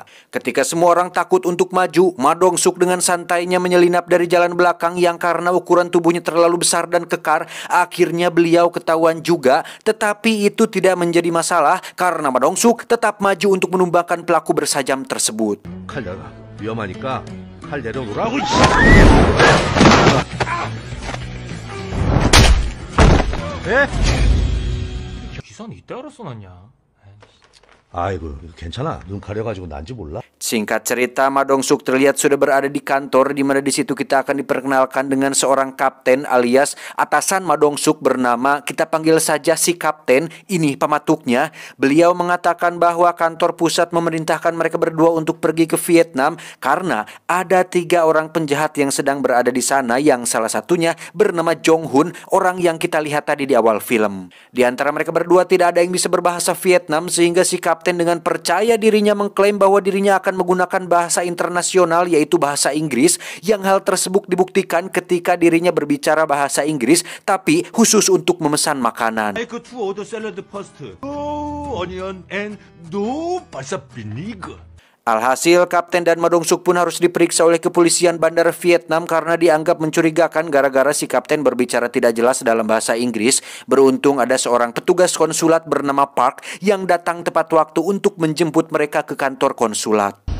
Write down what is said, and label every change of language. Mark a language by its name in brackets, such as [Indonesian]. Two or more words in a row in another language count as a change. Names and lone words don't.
[Indonesian] Ketika semua orang takut untuk maju, Ma Dong Suk dengan santainya menyelinap dari jalan belakang yang karena ukuran tubuhnya terlalu besar dan kekar, akhirnya beliau ketahuan juga. Tetapi itu tidak menjadi masalah karena Ma Dong Suk tetap maju untuk menumbangkan pelaku bersajam tersebut. [Korean] 칼 내놔. 위험하니까 칼 내려놓으라고. 예? 기사는 이때 알아서 났냐? 아이고 괜찮아. 눈 가려가지고 난지 몰라. [Indonesian] Singkat cerita, Ma Dong Suk terlihat sudah berada di kantor, di mana di situ kita akan diperkenalkan dengan seorang kapten alias atasan Ma Dong Suk bernama, kita panggil saja si kapten, ini pematuknya. Beliau mengatakan bahwa kantor pusat memerintahkan mereka berdua untuk pergi ke Vietnam karena ada 3 orang penjahat yang sedang berada di sana, yang salah satunya bernama Jong Hoon, orang yang kita lihat tadi di awal film. Di antara mereka berdua tidak ada yang bisa berbahasa Vietnam, sehingga si kapten dengan percaya dirinya mengklaim bahwa dirinya akan menggunakan bahasa internasional, yaitu bahasa Inggris, yang hal tersebut dibuktikan ketika dirinya berbicara bahasa Inggris tapi khusus untuk memesan makanan. [English] Make 2 order salad first. No onion and no balsa vinegar. [Indonesian] Alhasil, Kapten dan Ma Dong Suk pun harus diperiksa oleh kepolisian bandara Vietnam karena dianggap mencurigakan gara-gara si Kapten berbicara tidak jelas dalam bahasa Inggris. Beruntung ada seorang petugas konsulat bernama Park yang datang tepat waktu untuk menjemput mereka ke kantor konsulat.